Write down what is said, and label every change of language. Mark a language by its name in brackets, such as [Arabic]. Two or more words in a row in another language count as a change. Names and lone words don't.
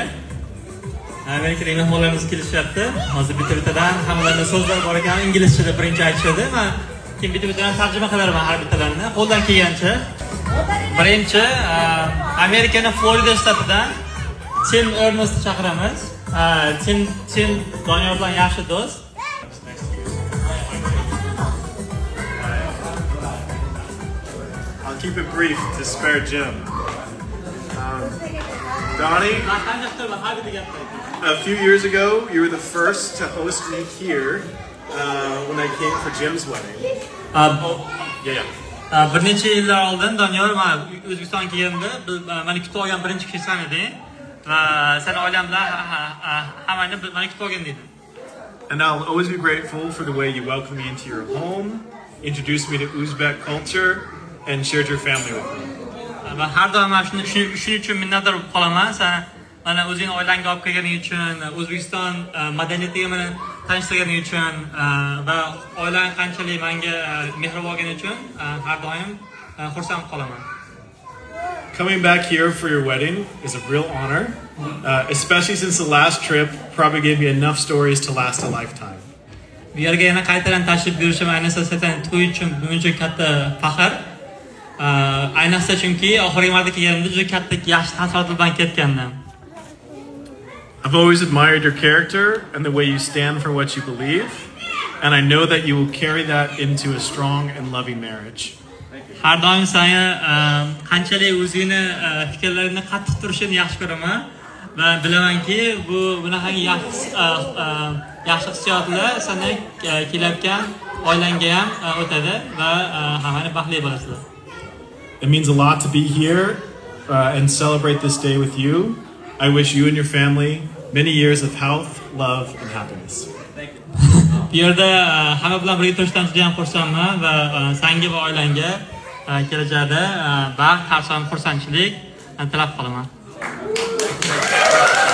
[Uzbek] Amerikalik mehmonlarimiz kelishyapti. Hozir bitta-bittadan hammalarning so'zlari bor ekan, inglizchada birinchi aytishadi. Men keyin bitta-bittadan tarjima qilaman har bittalarini, qo'ldan kelgancha. Birinchi Amerikaning Florida shtatidan Tim Ernest chaqiramiz. Tim Doniyor bilan yaxshi do'st. [English] I'll keep it brief to spare Jim. Donnie, a few years ago, you were the first to host me here when I came for Jim's wedding. [Uzbek] Bir necha yillar oldin Doniyor men O'zbekistonga kelganda meni kutib olgan birinchi kishisan eding va sen oilam bilan hammani meni kutib olgan eding. [English] And I'll always be grateful for the way you welcomed me into your home, introduced me to Uzbek culture, and shared your family with me. [Uzbek] Va har doim mana shuning uchun minnatdor bo'lib qolaman. Sen mana o'zing oilangga olib kelganing uchun, O'zbekiston madaniyatiga meni tanishtirganing uchun va oilang qanchalik menga mehribon bo'lgani uchun har doim xursand qolaman. [English] Coming back here for your wedding is a real honor, especially since the last trip probably gave me enough stories to last a lifetime. [Uzbek] Bu yerga yana qaytadan tashrif buyurishim ayniqsa sen to'y uchun buncha katta faxr. Ayniqsa chunki oxirgi marta kelganimda juda katta yaxshi taassurot bilan ketgandim. [English] I've always admired your character and the way you stand for what you believe, and I know that you will carry that into a strong and loving marriage. [Uzbek] Har doim seni qanchalik o'zingni fikrlaringni qattiq turishini yaxshi ko'raman va bilamanki bu bunaqa yaxshi hissiyotlar seni kelayotgan oilangga ham o'tadi va hammani baxtli bo'lasizlar. [English] It means a lot to be here and celebrate this day with you. I wish you and your family many years of health, love, and happiness. [Uzbek] Bu yerda hamma bilan birga turishdan juda ham xursandman va senga va oilangga kelajakda baxt, har doim xursandchilik tilab qolaman.